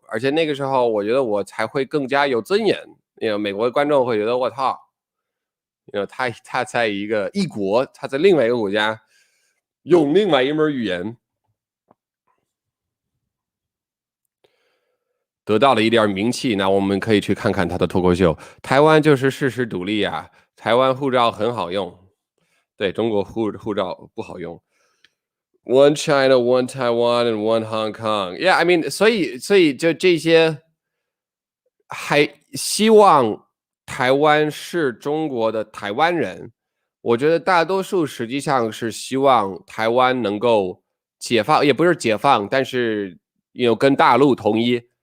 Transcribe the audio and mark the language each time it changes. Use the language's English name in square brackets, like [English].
[Chinese] 而且那个时候我觉得我才会更加有尊严，美国的观众会觉得我操，他在异国，他在另外一个国家用另外一门语言得到了一点名气，那我们可以去看看他的脱口秀。台湾就是事实独立啊，台湾护照很好用，对，中国护照不好用。 [English] One China, one Taiwan, and one Hong Kong. Yeah, I mean, [Chinese] 所以就这些，还希望台湾是中国的台湾人。我觉得大多数实际上是希望台湾能够解放，也不是解放，但是跟大陆统一。